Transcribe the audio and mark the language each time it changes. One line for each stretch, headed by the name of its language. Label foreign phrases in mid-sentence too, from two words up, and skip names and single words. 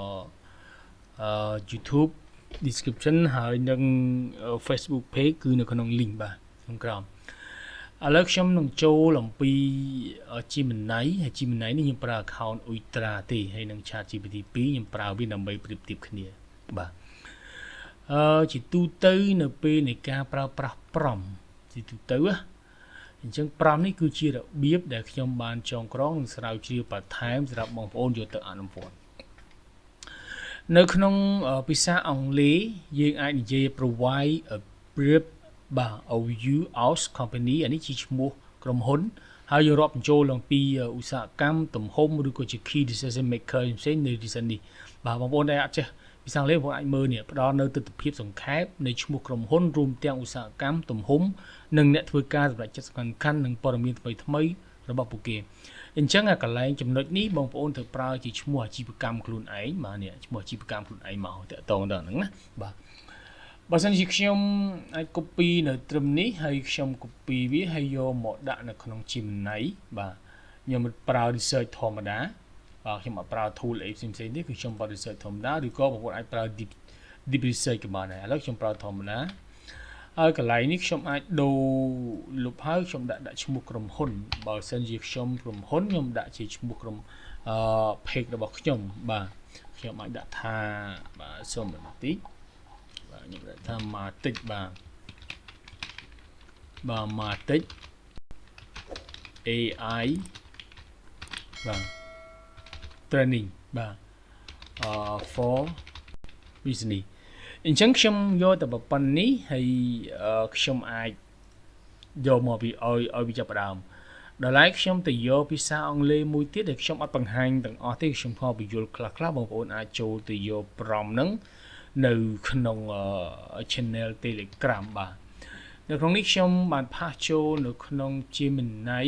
English: YouTube description
Khmer: ហើយនិង
English: Facebook page
Khmer: គឺនៅក្នុង link បាទក្នុងក្រោមឥឡូវខ្ញុំនឹងចូលអំពី Gemini ហើយ Gemini នេះខ្ញុំប្រើ account Ultra ទេហើយនឹង ChatGPT 2ខ្ញុំប្រើវាដើម្បីប្រៀបធៀបគ្នាបាទជាទូទៅនៅពេលនៃការប្រើប្រាស់ prompt ជាទូទៅអញ្ចឹង prompt នេះគឺជារបៀបដែលខ្ញុំបានចងក្រងនិងស្រាវជ្រា វបន្ថែមសម្រាប់បងប្អូនយកទៅអនុវត្តនៅក្នុងភាសាអង់គ្លេសយើងអាចនិយាយ
English: provide a brief
Khmer: បាទ
English: overview of company
Khmer: អានេះជាឈ្មោះក្រុមហ៊ុនហើយយើងរាប់បញ្ចូលអំពីឧស្សាហកម្មទំហំឬក៏ជា
English: key decision maker
Khmer: ផ្សេងនៅ decision នេះបាទបងប្អូនដែលអត់ ចេះភាសាអង់គ្លេសបងអាចមើលនេះផ្ដល់នៅទិដ្ឋភាពសង្ខេបនៃឈ្មោះក្រុមហ៊ុនរួមទាំងឧស្សាហកម្មទំហំនិងអ្នកធ្វើការសម្រាប់ចិត្តសំខាន់និងព័ត៌មានថ្មីរបស់ពួកគេអញ្ចឹងកន្លែង ចំណុចនេះបងប្អូនត្រូវប្រើជាឈ្មោះអាជីវកម្មខ្លួនឯងបាទនេះឈ្មោះអាជីវកម្មខ្លួនឯងមកតាក់ទងដល់ហ្នឹងណាបាទបើសិនជាខ្ញុំ អាច copy នៅត្រឹមនេះហើយខ្ញុំ copy វាហើយយកមកដាក់នៅក្នុង Gemini បាទខ្ញុំប្រើ research ធម្ម តាបាទខ្ញុំអត់ប្រើ tool អីផ្សេងៗទេគឺខ្ញុំប្រើ research ធម្មតាឬក៏បងប្អូនអាចប្រើ
English: deep research
Khmer: ក៏បានដែរឥឡូវខ្ញុំប្រើធម្មតាហើយកន្លែងនេះខ្ញុំអាចដូរលុបហើយខ្ញុំដាក់ឈ្មោះក្រុមហ៊ុនបើសិនជាខ្ញុំក្រុមហ៊ុនខ្ញុំដាក់ជាឈ្មោះក្រុមpage របស់ខ្ញុំបាទខ្ញុំអាចដាក់ថាបាទសូមបន្តិចបាទខ្ញុំដាក់ថា Matic បាទ Matic AI បាទ training បាទ
English: for business
Khmer: អញ្ចឹងខ្ញុំយកតែប៉ុណ្្នេះហើយខ្ញុំអាច យកមកពីឲ្យវាចាប់ផ្ដើមដល់ឡែកខ្ញុំទៅយកភាសាអង់គ្លេសមួយទៀតដែលខ្ញុំអត់បង្ហាញទាំងអស់ទេខ្ញុំខំបញ្យល់ខ្លះៗបងប្អូនអាចចូលទៅយក prompt ហ្នឹងនៅក្នុង channel Telegram បាទនៅក្នុងនេះខ្ញុំបានផាសចូលនៅក្នុង Gemini